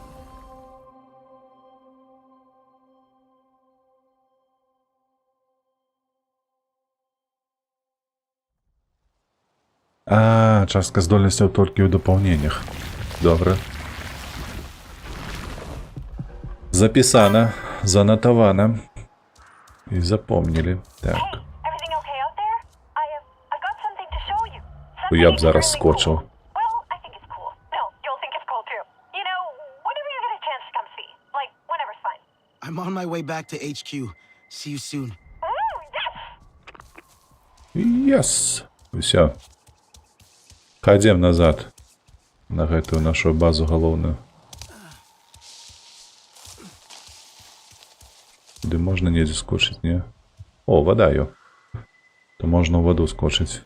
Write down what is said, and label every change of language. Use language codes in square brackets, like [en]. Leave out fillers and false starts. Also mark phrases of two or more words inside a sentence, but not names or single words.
[be] А, частка здольнасцяў толькі ў дапаўненнях. Добра. Запісана, занатавана. І запомнілі. Так. Я б зараз скочыў. [en] I'm on my way back to HQ. See you soon. Yes. [be] Усё. Хадзем назад. На гэтую нашу базу галоўную. Ды можна недзе скочыць, не? О, вода ё. То можна ў ваду скочыць.